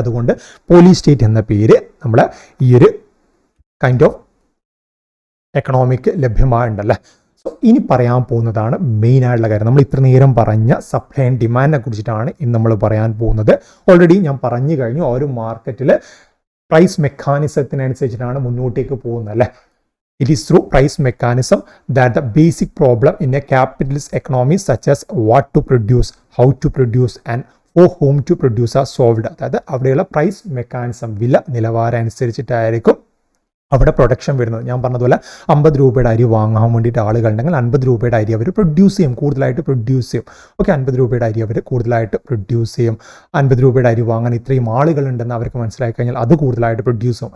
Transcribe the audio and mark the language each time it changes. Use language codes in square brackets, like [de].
[ml] അതുകൊണ്ട് police state എന്ന പേര് നമ്മളെ ഈ ഒരു കൈൻഡ് ഓഫ് എക്കണോമിക്ക് ലഭ്യമായിട്ടുണ്ടല്ലേ. സോ ഇനി പറയാൻ പോകുന്നതാണ് മെയിൻ ആയിട്ടുള്ള കാര്യം. നമ്മൾ ഇത്ര നേരം പറഞ്ഞ സപ്ലൈ ആൻഡ് ഡിമാൻഡിനെ കുറിച്ചിട്ടാണ് ഇന്ന് നമ്മൾ പറയാൻ പോകുന്നത്. ഓൾറെഡി ഞാൻ പറഞ്ഞു കഴിഞ്ഞു, ആ ഒരു മാർക്കറ്റിൽ പ്രൈസ് മെക്കാനിസത്തിനനുസരിച്ചിട്ടാണ് മുന്നോട്ടേക്ക് പോകുന്നത് അല്ലേ. [en] It is through price mechanism that the basic problem in a capitalist economy such as what to produce, how to produce and for whom to produce are solved. [ml] അതായത് അവിടെയുള്ള പ്രൈസ് മെക്കാനിസം, വില നിലവാരം അനുസരിച്ചിട്ടായിരിക്കും അവിടെ production വരുന്നത്. ഞാൻ പറഞ്ഞതുപോലെ 50 രൂപയുടെ അരി വാങ്ങാൻ വേണ്ടിയിട്ട് ആളുകളുണ്ടെങ്കിൽ 50 രൂപയുടെ അരി അവർ പ്രൊഡ്യൂസ് ചെയ്യും, കൂടുതലായിട്ട് പ്രൊഡ്യൂസ് ചെയ്യും. ഓക്കെ, 50 രൂപയുടെ അരി അവർ കൂടുതലായിട്ട് പ്രൊഡ്യൂസ് ചെയ്യും. 50 രൂപയുടെ അരി വാങ്ങാൻ ഇത്രയും ആളുകളുണ്ടെന്ന് അവർക്ക് മനസ്സിലാക്കി കഴിഞ്ഞാൽ അത് കൂടുതലായിട്ട് പ്രൊഡ്യൂസ് ചെയ്യും.